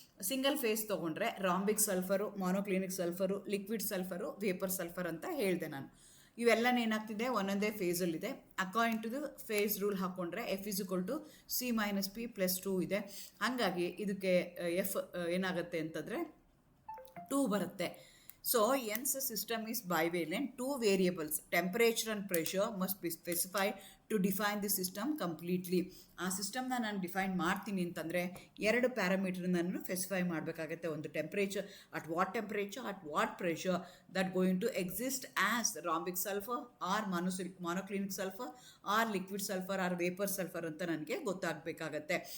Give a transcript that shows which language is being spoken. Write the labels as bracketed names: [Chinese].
[Kannada] Single phase ತೊಗೊಂಡ್ರೆ ರಾಂಬಿಕ್ sulphur, monoclinic sulphur, liquid sulphur, vapour sulphur ಅಂತ ಹೇಳಿದೆ ನಾನು. ಇವೆಲ್ಲನೇ ಏನಾಗ್ತಿದೆ, ಒಂದೊಂದೇ ಫೇಸಲ್ಲಿದೆ. [English] according to the phase rule [Kannada] ಹಾಕ್ಕೊಂಡ್ರೆ ಎಫ್ = C-P+2 ಇದೆ. ಹಾಗಾಗಿ ಇದಕ್ಕೆ ಎಫ್ ಏನಾಗುತ್ತೆ ಅಂತಂದರೆ 2 ಬರುತ್ತೆ. [English] So hence system is bivalent. 2 variables, temperature and pressure, must be specified to define the system completely. [Kannada] ಆ ಸಿಸ್ಟಮ್ನ ನಾನು ಡಿಫೈನ್ ಮಾಡ್ತೀನಿ ಅಂತಂದರೆ 2 ಪ್ಯಾರಾಮೀಟರ್ ನಾನು ಸ್ಪೆಸಿಫೈ ಮಾಡಬೇಕಾಗತ್ತೆ. ಒಂದು temperature, [English] at what temperature, at what pressure that going to exist as rhombic sulphur or monoclinic sulphur or liquid sulphur or vapour sulphur [Kannada] ಅಂತ ನನಗೆ ಗೊತ್ತಾಗಬೇಕಾಗತ್ತೆ.